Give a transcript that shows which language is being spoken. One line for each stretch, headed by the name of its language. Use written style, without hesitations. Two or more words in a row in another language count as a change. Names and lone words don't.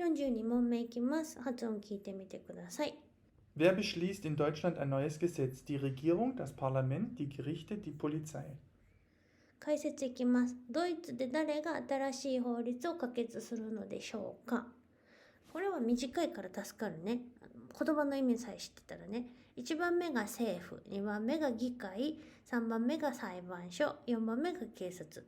Japanese: 42 問目いきます。発音聞いてみてください。
German: Wer beschließt in Deutschland ein neues Gesetz? Die Regierung, das Parlament, die Gerichte, die Polizei.
Japanese: 解説いきます。ドイツで誰が新しい法律を可決するのでしょうか。これは短いから助かるね。言葉の意味さえ知ってたらね。1番目が政府、2番目が議会、3番目が裁判所、4番目が警察。